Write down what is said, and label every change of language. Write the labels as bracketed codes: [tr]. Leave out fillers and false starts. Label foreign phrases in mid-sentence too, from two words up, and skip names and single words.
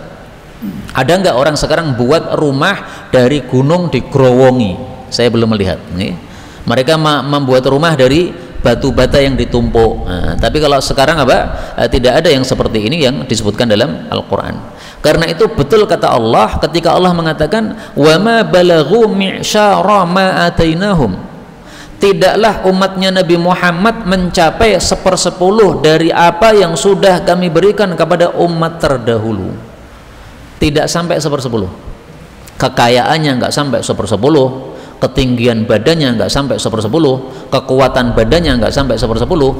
[id] Ada nggak orang sekarang buat rumah dari gunung digerowongi? Saya belum melihat. Mereka membuat rumah dari batu bata yang ditumpuk. Nah, tapi kalau sekarang tidak ada yang seperti ini yang disebutkan dalam Al-Quran. Karena itu betul kata Allah ketika Allah mengatakan [ar] وما بلغوا معشار ما آتيناهم, [id] tidaklah umatnya Nabi Muhammad mencapai 1/10 dari apa yang sudah kami berikan kepada umat terdahulu. Tidak sampai 1/10. Kekayaannya nggak sampai 1/10, ketinggian badannya nggak sampai 1/10, kekuatan badannya nggak sampai 1/10.